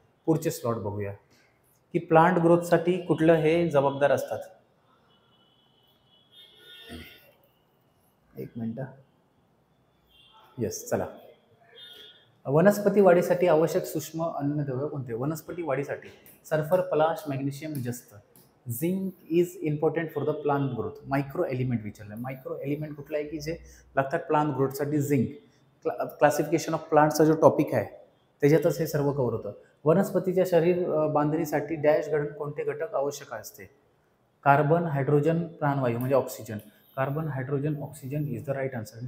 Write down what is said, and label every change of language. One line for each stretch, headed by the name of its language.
Marathi: पुढचे स्लॉट बघूया की प्लांट ग्रोथसाठी कुठलं हे जबाबदार असतात. एक मिनटं. येस, चला. वनस्पती वाढीसाठी आवश्यक सूक्ष्म अन्नद्रव्य कोणते? वनस्पती वाढीसाठी सल्फर, पलाश, मॅग्नेशियम, जस्त.
English: Zinc is important for the plant growth.
Marathi: Micro element विचारलं. मायक्रो एलिमेंट कुठला आहे की जे लागतात प्लांट ग्रोथसाठी? झिंक. क्लासिफिकेशन ऑफ प्लांटचा जो टॉपिक आहे त्याच्यातच हे सर्व कव्हर होतं. वनस्पतीच्या शरीर बांधणीसाठी डॅश घटक कोणते घटक आवश्यक असते? कार्बन, हायड्रोजन, प्राणवायू म्हणजे oxygen.
English: Carbon, hydrogen, oxygen is the right answer.